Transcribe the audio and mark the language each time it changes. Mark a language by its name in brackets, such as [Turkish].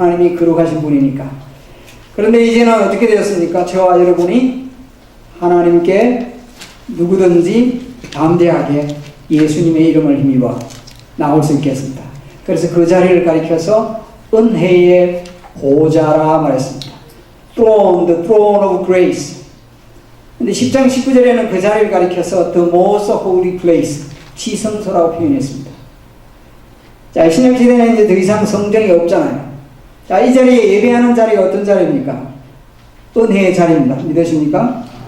[Korean] 하나님이 거룩하신 분이니까. 그런데 이제는 어떻게 되었습니까? 저와 여러분이 하나님께 누구든지 담대하게 예수님의 이름을 힘입어 나올 수 있겠습니다. 그래서 그 자리를 가리켜서 은혜의 보좌라 말했습니다. [English] Throne, the throne of grace. [Korean] 근데 10장 19절에는 그 자리를 가리켜서 [English] the most holy place, [Korean] 지성소라고 표현했습니다. 자, 신약시대는 이제 더 이상 성전이 없잖아요. 자, 이 자리에 예배하는 자리가 어떤 자리입니까? 은혜의 자리입니다. 믿으십니까?